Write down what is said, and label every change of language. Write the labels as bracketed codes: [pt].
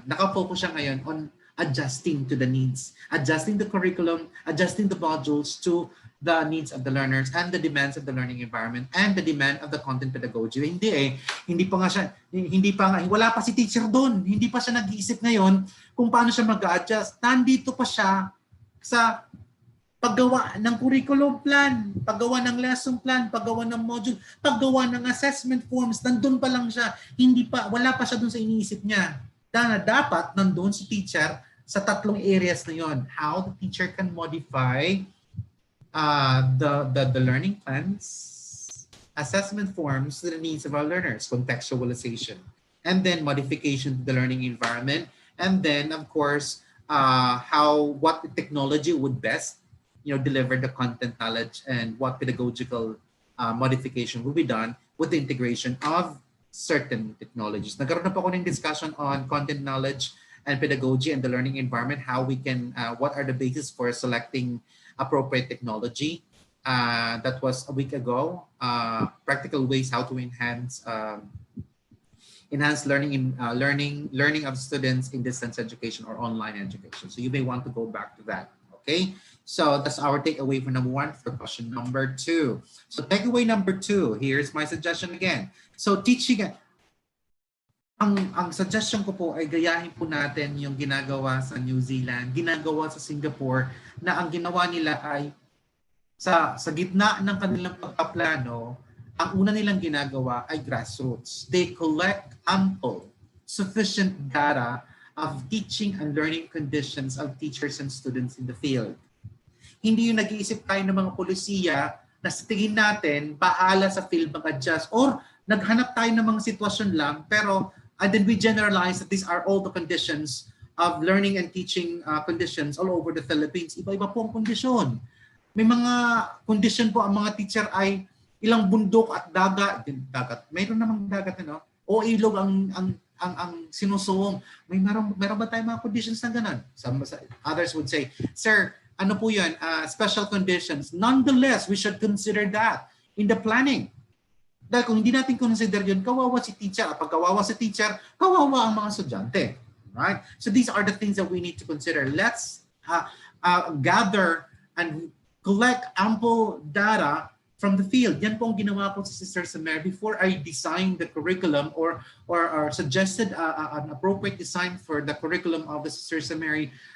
[tl] Nakafocus siya ngayon [en] on adjusting to the needs, adjusting the curriculum, adjusting the modules to the needs of the learners and the demands of the learning environment and the demand of the content pedagogy. [tl] Hindi pa nga, wala pa si teacher doon. Hindi pa siya nag-iisip ngayon kung paano siya mag-adjust. Nandito pa siya sa paggawa ng curriculum plan, paggawa ng lesson plan, paggawa ng module, paggawa ng assessment forms, nandun pa lang siya. Wala pa siya dun sa iniisip niya. Dapat nandun si teacher sa tatlong areas na yon. [en] How the teacher can modify the learning plans, assessment forms to the needs of our learners, contextualization, and then modification to the learning environment, and then of course what the technology would best deliver the content knowledge, and what pedagogical modification will be done with the integration of certain technologies. [tl] Nagkaroon na po ako ng [en] discussion on content knowledge and pedagogy and the learning environment, how we can, what are the basis for selecting appropriate technology. That was a week ago. Practical ways how to enhance learning of students in distance education or online education. So you may want to go back to that. Okay, so that's our takeaway for number 1 for question number 2. So takeaway number 2, here's my suggestion again. [tl] So teaching, ang suggestion ko po ay gayahin po natin yung ginagawa sa New Zealand, ginagawa sa Singapore, na ang ginawa nila ay sa gitna ng kanilang pagpaplano, ang una nilang ginagawa ay grassroots. [en] They collect ample, sufficient data of teaching and learning conditions of teachers and students in the field. [tl] Hindi yung nag-iisip tayo ng mga polisiya na sa tingin natin, bahala sa field mag-adjust, or naghanap tayo ng mga sitwasyon lang, pero [en] and then we generalize that these are all the conditions of learning and teaching conditions all over the Philippines. [tl] Iba-iba po ang kondisyon. May mga kondisyon po ang mga teacher ay ilang bundok at dagat. Mayroon namang dagat, o ilog ang sinusuong. Meron ba tayong mga conditions na ganun? [en] Others would say, sir, [tl] ano po yun? [en] Special conditions. Nonetheless, we should consider that in the planning. [tl] Dahil kung hindi natin consider yun, kawawa si teacher. Pag kawawa si teacher, kawawa ang mga estudyante. [en] Right? So these are the things that we need to consider. Let's gather and collect ample data from the field. [tl] Yan po ang ginawa ko sa [en] Sister Mary before I designed the curriculum or suggested an appropriate design for the curriculum of the Sister Mary.